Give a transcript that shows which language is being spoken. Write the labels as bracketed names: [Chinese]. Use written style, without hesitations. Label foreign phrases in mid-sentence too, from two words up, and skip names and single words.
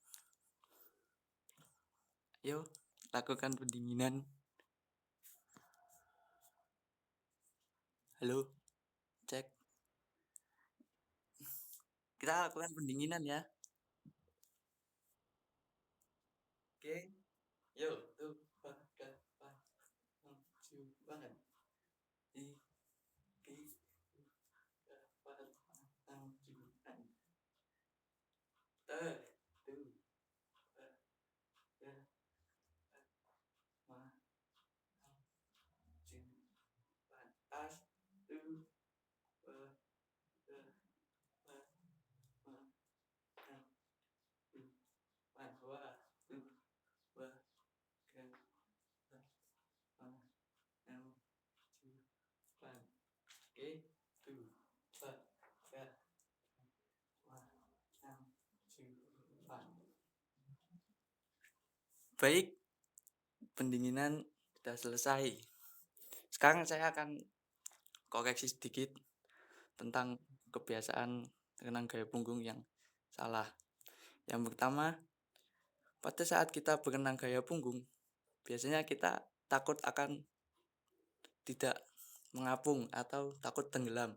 [Indonesian] Yuk, lakukan pendinginan. Halo, cek. Kita lakukan pendinginan ya. Oke. Yuk, tuh, tiga, empat, enam, tujuh, banget. I, I, tiga, empat, enam, tujuh, enam. Tuh, tuh, tiga, empat, enam, tujuh, empat. Tas, tuh, tiga, empat, enam, enam, tujuh, empat. Dua, tuh, dua, tiga, empat, enam, tujuh, empat. Oke, tuh, empat, tiga, empat, enam, tujuh, empat. Baik, pendinginan sudah selesai. Sekarang saya akan koreksi sedikit tentang kebiasaan renang gaya punggung yang salah. Yang pertama, pada saat kita berenang gaya punggung, biasanya kita takut akan tidak mengapung atau takut tenggelam.